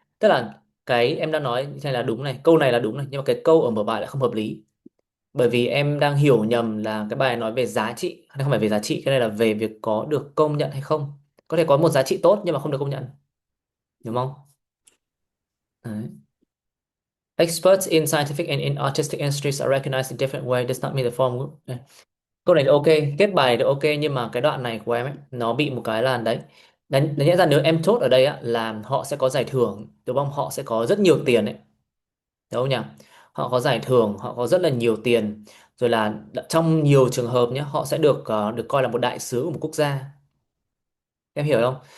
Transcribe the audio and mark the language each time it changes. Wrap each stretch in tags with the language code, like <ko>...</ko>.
<vi>Tức là cái em đang nói này là đúng này, câu này là đúng này, nhưng mà cái câu ở mở bài lại không hợp lý. Bởi vì em đang hiểu nhầm là cái bài nói về giá trị, hay không phải về giá trị, cái này là về việc có được công nhận hay không. Có thể có một giá trị tốt nhưng mà không được công nhận, đúng không? Đấy.</vi> <en>Experts in scientific and in artistic industries are recognized in different ways does not mean the form group.</en> <vi>Đây. Câu này là ok, kết bài thì ok, nhưng mà cái đoạn này của em ấy nó bị một cái là đấy. Đánh nhẽ ra nếu em chốt ở đây á là họ sẽ có giải thưởng, đúng không? Họ sẽ có rất nhiều tiền ấy, đúng không nhỉ? Họ có giải thưởng, họ có rất là nhiều tiền, rồi là trong nhiều trường hợp nhé, họ sẽ được được coi là một đại sứ của một quốc gia. Em hiểu không?</vi>